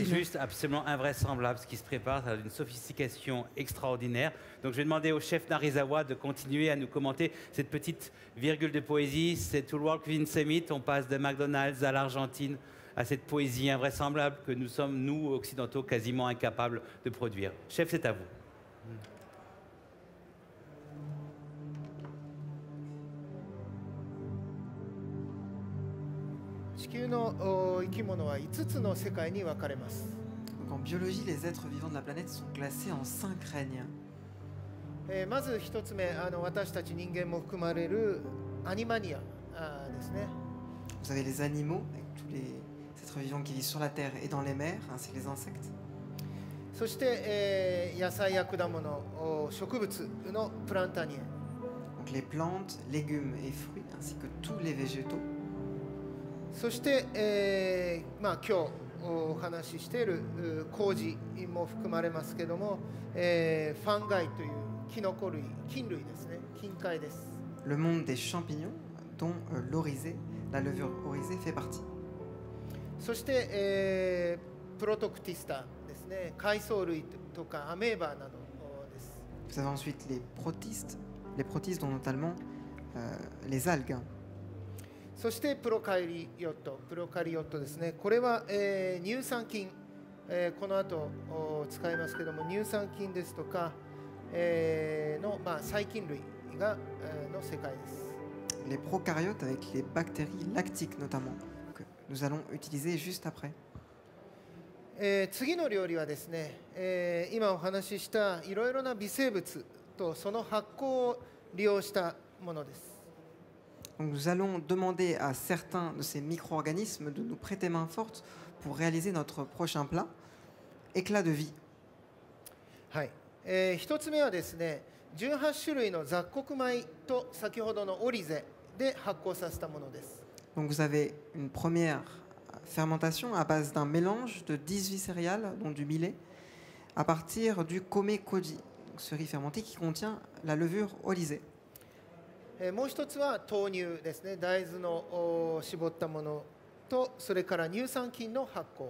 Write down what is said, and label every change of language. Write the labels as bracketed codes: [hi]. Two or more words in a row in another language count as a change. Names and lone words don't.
[fr] juste absolument invraisemblable ce qui se prépare, ça a une sophistication extraordinaire. Donc je vais demander au chef Narizawa de continuer à nous commenter cette petite virgule de poésie. C'est World Cuisine Summit, on passe de McDonald's à l'Argentine, à cette poésie invraisemblable que nous sommes, nous, occidentaux, quasiment incapables de produire. Chef, c'est à vous. [ja] 地球の生き物は5つの世界に分かれます。 [fr] Donc en biologie, les êtres vivants de la planète sont classés en 5 règnes. [ja] まず1つ目、私たち人間も含まれるアニマニアですね。 [fr] Vous avez les animaux, avec tous les êtres vivants qui vivent sur la Terre et dans les mers, ainsi que les insectes. [ja] そして、野菜や果物、植物のプランタニア。 [fr] Donc les plantes, légumes et fruits, ainsi que tous les végétaux. [ja] そして、今日お話ししている麹も含まれますけども、ファンガイというキノコ類、菌類ですね、菌塊です。 [fr] Le monde des champignons, dont l'oryzée, la levure oryzée fait partie. [ja] そして、プロトクティスタですね、海藻類とかアメーバなどです。 [fr] Vous avez ensuite les protistes dont notamment les algues. [ja] そしてプロカリオットですね。これは、乳酸菌、この後使いますけども、乳酸菌ですとか、の、細菌類が、の世界です。 [fr] Les prokaryotes avec les bactéries lactiques notamment, que nous allons utiliser juste après. [ja] 次の料理はですね、今お話ししたいろいろな微生物とその発酵を利用したものです。 [fr] Donc nous allons demander à certains de ces micro-organismes de nous prêter main forte pour réaliser notre prochain plat, éclat de vie. [ja] はい。一つ目はですね、18種類の雑穀米と先ほどのオリゼで発酵させたものです。 [fr] Donc vous avez une première fermentation à base d'un mélange de 18 céréales, dont du millet, à partir du kome koji, ce riz fermenté qui contient la levure oryzée. [ja] もう一つは豆乳ですね。大豆の絞ったものと、それから乳酸菌の発酵。